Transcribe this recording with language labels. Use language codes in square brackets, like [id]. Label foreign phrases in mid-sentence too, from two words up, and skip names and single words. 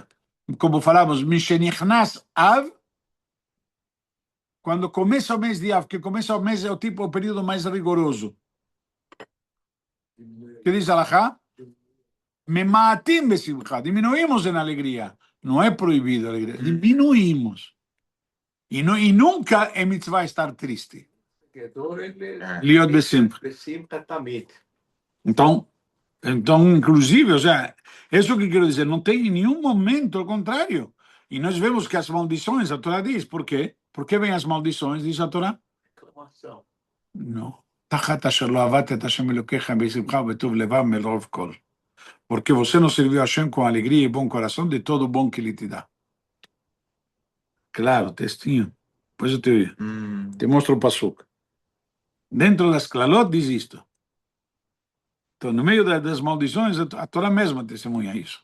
[pt] Como falamos, [he] משנכנס אב, [pt] quando começa o mês de Av, que começa o mês é o período mais rigoroso. Que diz Alachá? [he] ממעטים בשמחה, [pt] diminuímos em alegria. Não é proibido a alegria, diminuímos. E nunca é mitzvah estar triste. [he] להיות בשמחה. בשמחה תמיד. [pt] Então, inclusive, ou seja, isso que quero dizer, não tem em nenhum momento, ao contrário. E nós vemos que as maldições, a Torá diz, por quê? Por que vêm as maldições, diz a Torá? Reclamação. Não. [he] תחת אשר לא עבדת את השם אלוקיך בשמחה בטוב לבב מרוב כל. [pt] Porque você não serviu a Hashem com alegria e bom coração de todo o bom que ele te dá. Claro, textinho. Depois eu te mostro o passuca. Dentro das Klalot diz isto. Então, no meio das maldições, a Torá mesma testemunha isso.